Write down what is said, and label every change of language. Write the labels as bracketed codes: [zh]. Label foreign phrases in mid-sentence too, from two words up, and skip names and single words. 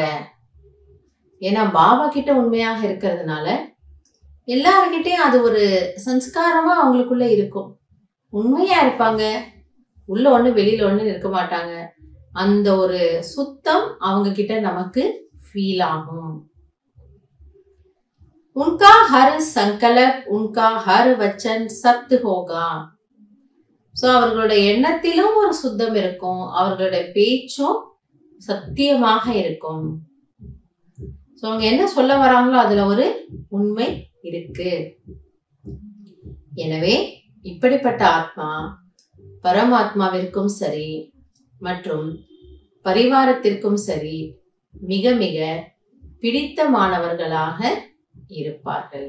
[ta] ஏன்னா பாபா கிட்ட உண்மையாக இருக்கிறதுனால எல்லார்கிட்டையும் அது ஒரு சம்ஸ்காரமா அவங்களுக்குள்ள இருக்கும். உண்மையா இருப்பாங்க, உள்ள ஒண்ணு வெளியில ஒண்ணு இருக்க மாட்டாங்க. அந்த ஒரு சுத்தம் அவங்க கிட்ட நமக்கு ஃபீல் ஆகும். [hi] उनका हर संकल्प, उनका हर वचन सत्य होगा. [ta] சோ அவர்களுடைய எண்ணத்திலும் ஒரு சுத்தம் இருக்கும், அவர்களுடைய பேச்சும் சத்தியமாக இருக்கும். சோ அவங்க என்ன சொல்ல வராங்களோ அதுல ஒரு உண்மை இருக்கு. எனவே இப்படிப்பட்ட ஆத்மா பரமாத்மாவிற்கும் சரி மற்றும் பரிவாரத்திற்கும் சரி மிக மிக பிடித்தமானவர்களாக இருப்பார்கள்.